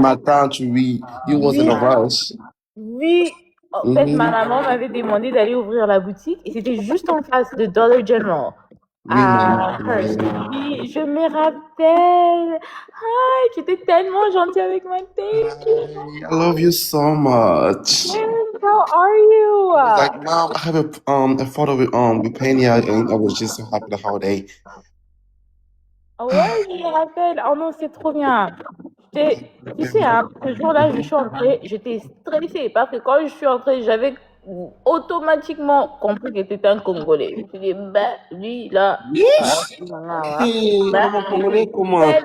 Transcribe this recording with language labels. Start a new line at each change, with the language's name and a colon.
English: matin, you was in a rush.
French: Oui. En fait, ma maman m'avait demandé d'aller ouvrir la boutique et c'était juste en face de Dollar General. Oui, maman Hearst. Péniel. Oui, je me rappelle. Hi, tu étais tellement gentille avec moi.
English: Thank you. I love you so much. How are you? I was like, Mom, I have a photo with Pena, and I was just so happy the whole day.
French: Ouais, je me rappelle. Oh non, c'est trop bien. Tu sais, hein, ce jour-là, je suis entrée, j'étais stressée parce que quand je suis entrée, j'avais automatiquement compris que c'était un Congolais. Je me suis dit, ben, lui, là,
English: Yes! Hey,
French: ben, maman congolais, comment?